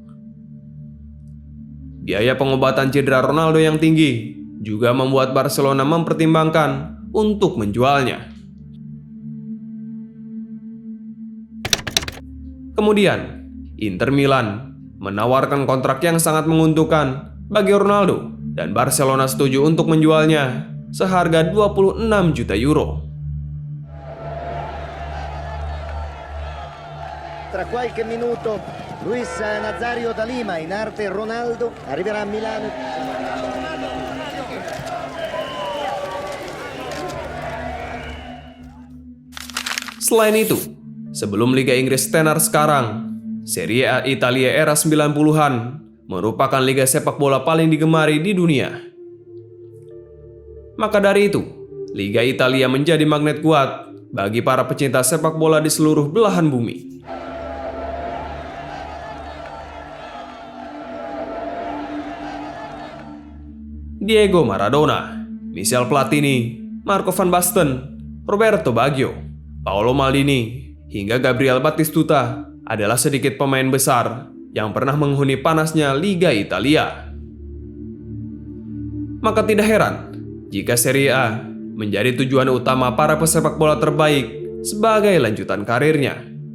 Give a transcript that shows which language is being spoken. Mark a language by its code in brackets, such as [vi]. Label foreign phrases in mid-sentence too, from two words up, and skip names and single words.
[id] Biaya pengobatan cedera Ronaldo yang tinggi juga membuat Barcelona mempertimbangkan untuk menjualnya. Kemudian, Inter Milan menawarkan kontrak yang sangat menguntungkan bagi Ronaldo dan Barcelona setuju untuk menjualnya seharga 26 juta euro. [it] Tra qualche minuto Luis Nazario da Lima, in arte Ronaldo, arriverà a Milano. [id] Selain itu, sebelum Liga Inggris tenar sekarang, Serie A Italia era 90-an merupakan liga sepak bola paling digemari di dunia. Maka dari itu, Liga Italia menjadi magnet kuat bagi para pecinta sepak bola di seluruh belahan bumi. Diego Maradona, Michel Platini, Marco van Basten, Roberto Baggio, Paolo Maldini, hingga Gabriel Batistuta adalah sedikit pemain besar yang pernah menghuni panasnya Liga Italia. Maka tidak heran jika Serie A menjadi tujuan utama para pesepak bola terbaik sebagai lanjutan karirnya.